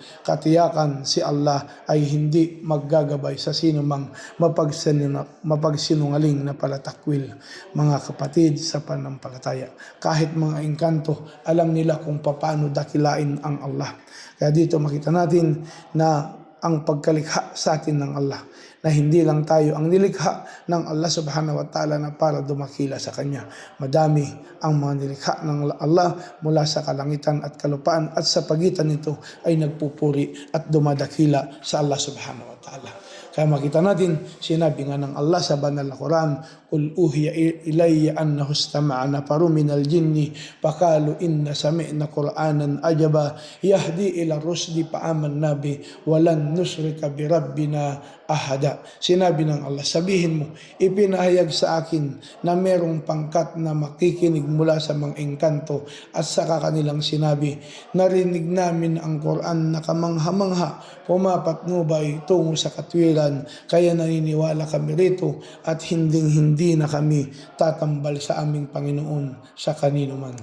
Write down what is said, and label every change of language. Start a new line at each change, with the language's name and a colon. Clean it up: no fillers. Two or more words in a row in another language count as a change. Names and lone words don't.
Filipino: Katiyakan si Allah ay hindi maggagabay sa sinumang mapagsinungaling na palatakwil. Mga kapatid sa panampalataya, kahit mga engkanto, alam nila kung paano dakilain ang Allah. Kaya dito makita natin na ang pagkalikha sa atin ng Allah, na hindi lang tayo ang nilikha ng Allah
Arabic: سبحانه وتعالى
Filipino: na para dumakila sa Kanya. Madami ang mga nilikha ng Allah mula sa kalangitan at kalupaan, at sa pagitan nito ay nagpupuri at dumadakila sa Allah
Arabic: سبحانه وتعالى.
Filipino: Kaya makita natin, sinabi nga ng Allah sa banal na Quran,
Arabic: قل أوحي إلي أنه استمع نفر من الجن فقالوا إنا سمعنا قرآنا عجبا يهدي إلى الرشد فآمنا به ولن نشرك بربنا أحدا.
Filipino: Sinabi ng Allah, sabihin mo, ipinahayag sa akin na merong pangkat na makikinig mula sa mga engkanto, at saka kanilang sinabi, narinig namin ang Quran na kamangha-mangha, pumapatnubay tungo sa katwiran, kaya naniniwala kami rito at hindi na kami tatambal sa aming Panginoon sa kanino man.